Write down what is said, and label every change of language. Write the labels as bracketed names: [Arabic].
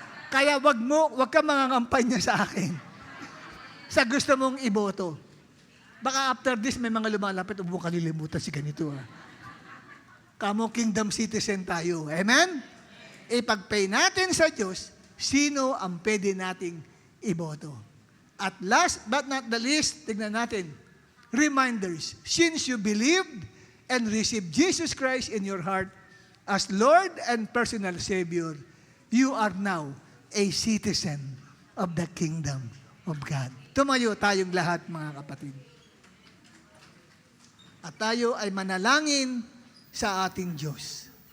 [Filipino] Kaya wag ka mangangampanya sa akin. Sa gusto mong iboto. Baka after this, may mga lumalapit, huwag mo kalilimutan si ganito. Kamo kingdom citizen tayo. Amen? Ipag-pay natin sa Diyos, sino ang pwede nating iboto. [English] At last but not the least, [Filipino] tignan natin, [English] reminders. Since you believed and received Jesus Christ in your heart as Lord and personal Savior, you are now a citizen of the kingdom of God. [Filipino] Tumayo tayong lahat, mga kapatid. At tayo ay manalangin sa ating Diyos.